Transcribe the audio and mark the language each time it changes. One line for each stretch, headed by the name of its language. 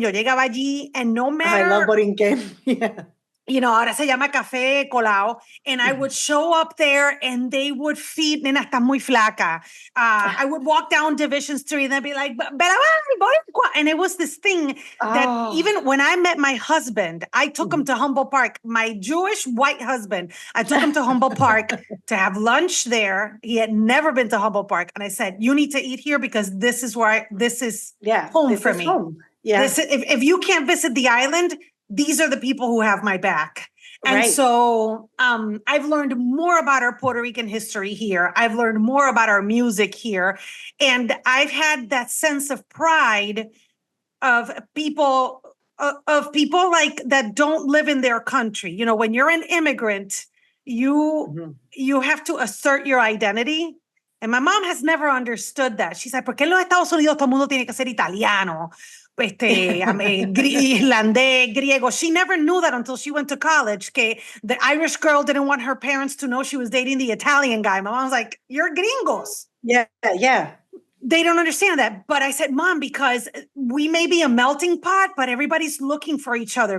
Spanish: Yo llegaba allí
English: and no matter... I love Borinquen. Yeah.
Spanish: Ahora se llama Café Colao.
English: And I would show up there and they would feed,
Spanish: nena, estás muy flaca.
English: I would walk down Division Street and they'd be like, Belaval, and it was this thing that even when I met my husband, I took him to Humboldt Park. My Jewish white husband, I took him to Humboldt Park to have lunch there. He had never been to Humboldt Park. And I said, you need to eat here because this is home for me. Home. Yeah. If you can't visit the island, these are the people who have my back. And so I've learned more about our Puerto Rican history here. I've learned more about our music here. And I've had that sense of pride of people like that don't live in their country. When you're an immigrant, you have to assert your identity. And my mom has never understood that. She's like,
Spanish: ¿por qué en los Estados Unidos todo el mundo tiene que ser italiano? Irlandés, griego.
English: She never knew that until she went to college. Que the Irish girl didn't want her parents to know she was dating the Italian guy. My mom was like, you're gringos. Yeah. They don't understand that. But I said, Mom, because we may be a melting pot, but everybody's looking for each other.